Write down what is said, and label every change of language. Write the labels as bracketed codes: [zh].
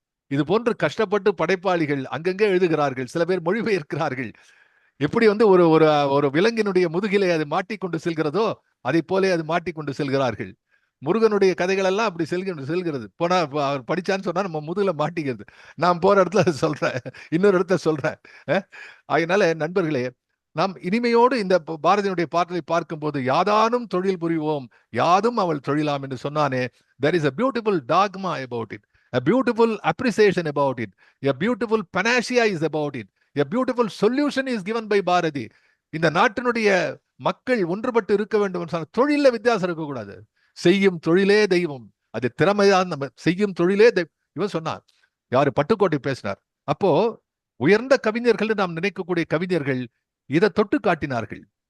[ta] இது போன்று கஷ்டப்பட்டு படைப்பாளிகள் அங்கங்கே எழுதுகிறார்கள், சில பேர் மொழிபெயர்க்கிறார்கள். எப்படி வந்து ஒரு ஒரு ஒரு விலங்கினுடைய முதுகிலே அது மாட்டிக்கொண்டு செல்கிறதோ அதை போலே அது மாட்டிக்கொண்டு செல்கிறார்கள். முருகனுடைய கதைகள் எல்லாம் அப்படி செல்கிறது. போனா அவர் படிச்சான்னு சொன்னா நம்ம முதுகுல மாட்டிக்கிறது. நான் போற இடத்துல சொல்றேன், இன்னொரு இடத்துல சொல்றேன். அதனால நண்பர்களே, நாம் இனிமையோடு இந்த பாரதியினுடைய பாடலை பார்க்கும்போது, யாதானும் தொழில் புரிவோம் யாதும் அவள் தொழிலாம் என்று சொன்னானே, [en] there is a beautiful dogma about it, a beautiful appreciation about it, a beautiful panacea is about it, a beautiful solution is given by Bharathi. [ta] இந்த நாட்டினுடைய மக்கள் ஒன்றுபட்டு இருக்க வேண்டும் என்று சொன்ன, தொழில வித்தியாசம் இருக்கக்கூடாது. செய்யும் தொழிலே தெய்வம், அது திறமைதான். நம்ம செய்யும் தொழிலே இவன் சொன்னார், யாரு பட்டுக்கோட்டை பேசினார். அப்போ உயர்ந்த கவிஞர்கள் நாம் நினைக்கக்கூடிய கவிஞர்கள் இதை தொட்டு காட்டினார்கள்.